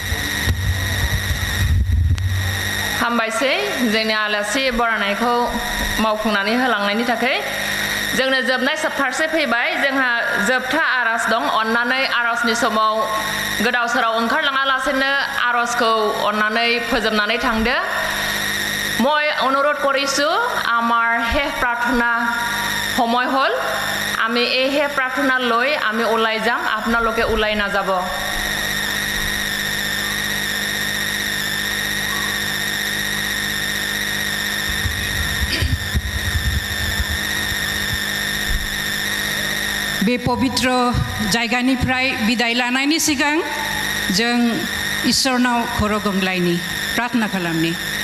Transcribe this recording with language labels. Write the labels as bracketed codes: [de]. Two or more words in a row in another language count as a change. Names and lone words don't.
[brx] हामबायसै जोंनि आलासि बरायनायखौ मावफुंनानै होलांनायनि थाखाय जोंनो जोबनाय फारसे फैबाय जोंहा जोबथा आर'ज दं अन्नानै आर'जनि समाव गोदाव सोराव ओंखारलाङालासेनो आर'जखौ अन्नानै फोजोबनानै थांदो [as] মই অনুৰোধ কৰিছোঁ আমাৰ শেষ প্ৰাৰ্থনা সময় হ'ল আমি এই শেষ প্ৰাৰ্থনা লৈ আমি ওলাই যাম আপোনালোকে ওলাই নাযাব [brx] बे पवित्र जायगानिफ्राय बिदाय लानायनि सिगां जों इसोरनाव खर' गंग्लायनि प्रार्थना खालामनि